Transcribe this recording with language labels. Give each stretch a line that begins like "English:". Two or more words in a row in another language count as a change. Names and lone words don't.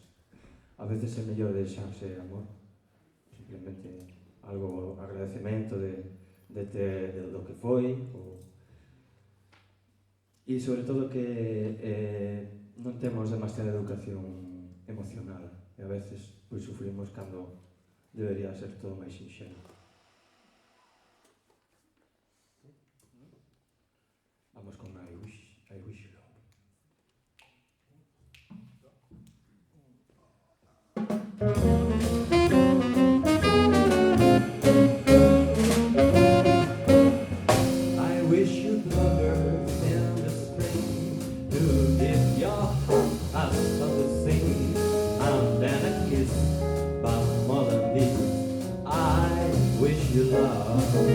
Galician: A veces é mellor deixarse amor, simplemente algo agradecemento de do que foi, e sobre todo que non temos demasiada educación emocional e a veces pois sufrimos cando debería ser todo máis sinxelo. Vamos con I Wish You Love.
English: I wish you'd love her in the spring, to give your heart a song to sing, and then a kiss, but more than this, I wish you love.